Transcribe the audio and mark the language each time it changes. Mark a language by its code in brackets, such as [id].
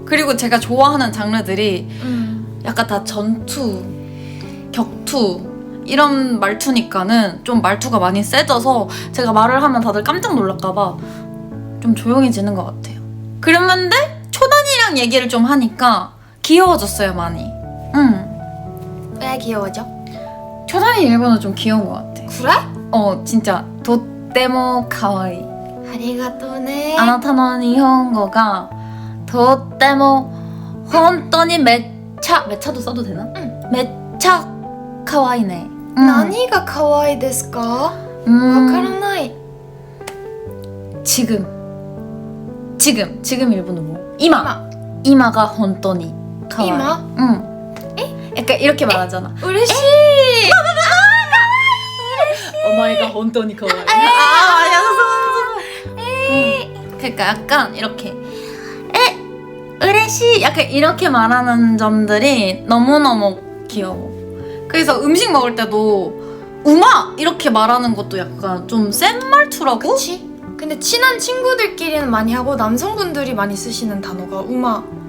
[ko] 그리고 제가 좋아하는 장르들이 약간 다 전투, 격투 이런 말투니까는 좀 말투가 많이 세져서 제가 말을 하면 다들 깜짝 놀랄까봐 좀 조용해지는 것 같아요. 그랬는데 초단이랑 얘기를 좀 하니까 귀여워졌어요, 많이. 왜 귀여워져? 초단이 일본어 좀 귀여운 것 같아. 그래? 진짜 [ja] 도떼모 카와이. 아리가또네. あなたの日本語がとっても本当にめっちゃ [ko] 써도 되나? [ja] めっちゃ可愛いね。何が可愛いですか？わからない。 [ko] 지금 일본어로 이마가 [ja] 本当に可愛い。 [ko] 이마? 약간 이렇게 말하잖아. [ja] 嬉しい. 오마이가 本当に可愛い. [ko] 그러니까 약간 이렇게 으레시 약간 이렇게 말하는 점들이 너무너무 귀여워. 그래서 음식 먹을 때도 우마 이렇게 말하는 것도 약간 좀 센 말투라고? 그치? 근데 친한 친구들끼리는 많이 하고 남성분들이 많이 쓰시는 단어가 우마.